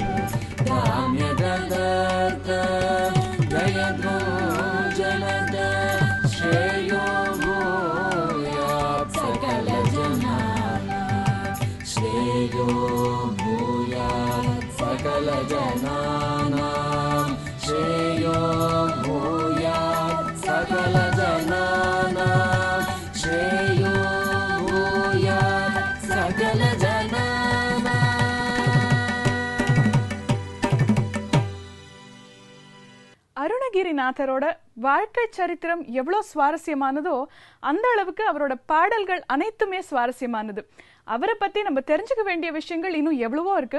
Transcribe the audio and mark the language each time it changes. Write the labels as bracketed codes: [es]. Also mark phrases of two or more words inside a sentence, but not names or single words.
[sa] काम्यदत्त दयद्रो जनद श्रेयो भूयात् सकल जनानां श्रेयो भूयात् सकल जनानां श्रेयो सकल जनानां श्रेयो भूयात् सकल जनानां. [ta] அருணகிரி நாதரோட வாழ்க்கை சரித்திரம் எவ்வளவு சுவாரஸ்யமானதோ அந்த அளவுக்கு அவரோட பாடல்கள் அனைத்துமே சுவாரஸ்யமானது. அவரை பத்தி நம்ம தெரிஞ்சுக்க வேண்டிய விஷயங்கள் இன்னும் எவ்வளவோ இருக்கு.